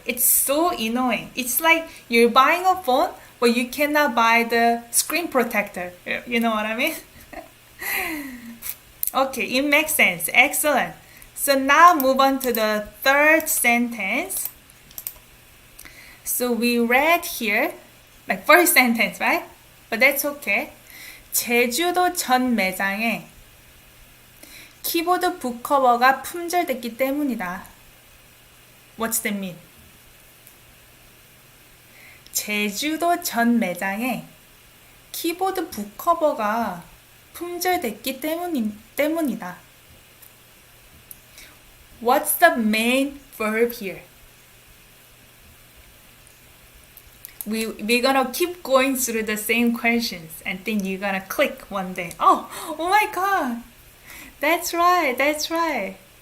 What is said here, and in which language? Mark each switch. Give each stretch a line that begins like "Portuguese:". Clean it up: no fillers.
English: It's so annoying. It's like you're buying a phone, but you cannot buy the screen protector. You know what I mean? Okay, it makes sense. Excellent. So now move on to the third sentence. So we read here, like first sentence, right? But that's okay.
Korean: 제주도 전 매장에 키보드 북커버가 품절됐기 때문이다.
English: What's that mean?
Korean: 제주도 전 매장에 키보드 북커버가 품절됐기 때문이다.
English: What's the main verb here? We're gonna keep going through the same questions and then you're gonna click one day. Oh my god! That's right.